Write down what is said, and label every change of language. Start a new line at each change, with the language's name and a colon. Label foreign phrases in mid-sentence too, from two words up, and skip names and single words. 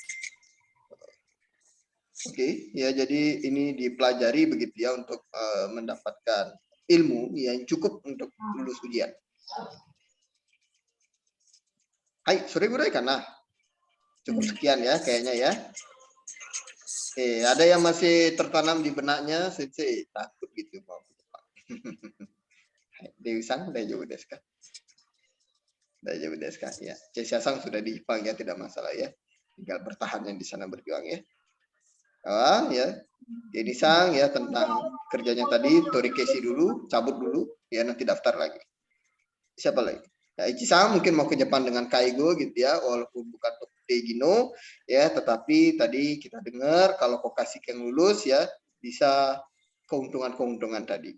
Indonesian: Oke, ya jadi ini dipelajari begitu ya untuk mendapatkan ilmu yang cukup untuk lulus ujian.
Japanese: はい、それぐらいかん?
Indonesian: Nah, cukup sekian ya kayaknya ya. Ada yang masih tertanam di benaknya, sensei takut gitu mau ke Jepang.
Japanese: デウィさん、大丈夫ですか? 大丈夫ですか?
Indonesian: Ya, Cesia-san sudah di Jepang ya, tidak masalah ya. Tinggal bertahan yang di sana berjuang ya. Ya, ini sang ya tentang kerjanya tadi, Torikeshi dulu, cabut dulu, ya nanti daftar lagi. Siapa lagi? Ya, Ichi-san mungkin mau ke Jepang dengan Kaigo gitu ya, walaupun bukan Tokute Gino ya, tetapi tadi kita dengar kalau Kokashiken lulus ya bisa keuntungan-keuntungan tadi.